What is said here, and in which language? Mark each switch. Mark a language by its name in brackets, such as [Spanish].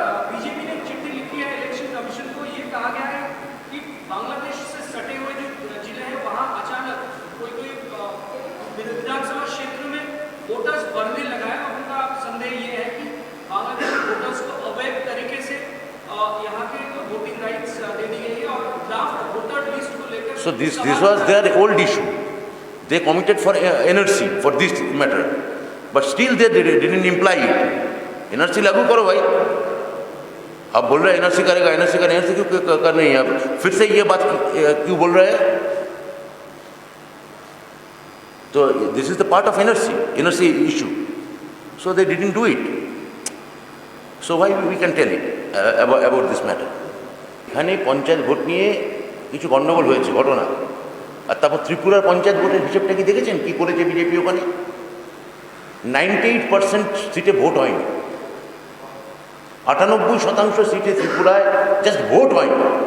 [Hindi] BJP ने चिट्ठी लिखी है इलेक्शन कमीशन को, ये कहा गया है कि बांग्लादेश से सटे हुए जो जिले हैं वहां अचानक कोई विधानसभा क्षेत्र में वोटर्स बढ़ने लगा है। और उनका संदेह ये है कि बांग्लादेश वोटर्स को अवैध तरीके से यहाँ के वोटिंग राइट्स दे दी गई है और ड्राफ्ट वोटर लिस्ट को लेकर [English] So this was their old issue. They committed for NRC for this matter, but still they didn't imply it. [Hindi] NRC लागू करो भाई। अब बोल रहे हैं NRC करेगा, NRC करेगा, NRC क्यों कर नहीं है? आप फिर से ये बात क्यों बोल रहे हैं? तो [English] this is the part of NRC issue. So they didn't do it. So why we can tell it about this matter? [Bangla] এখানে পঞ্চায়েত ভোট নিয়ে কিছু গণ্ডগোল হয়েছে ঘটনা, আর তারপর ত্রিপুরার পঞ্চায়েত ভোটের হিসেবটা কি দেখেছেন কি করেছে বিজেপি? ওখানে 98% সিটে ভোট হয়নি, 98% সিটে ত্রিপুরায় জাস্ট ভোট হয়নি।